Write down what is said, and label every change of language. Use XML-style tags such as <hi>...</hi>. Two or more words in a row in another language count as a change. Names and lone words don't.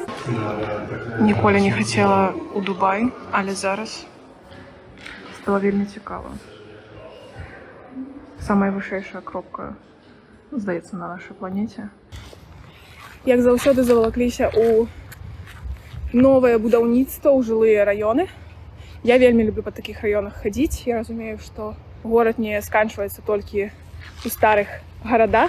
<uk>Ніколи не хотіла у Дубай, але зараз стало вельми цікаво.</uk> <be>Самая вышэйшая кропка, здаецца, на нашай планеце. Як заўсёды завалакліся ў новае будаўніцтва, ў жылыя раёны. Я вельмі люблю па такіх раёнах хадзіць. Я разумею, што горад не сканчваецца толькі ў старых гарадах.</be>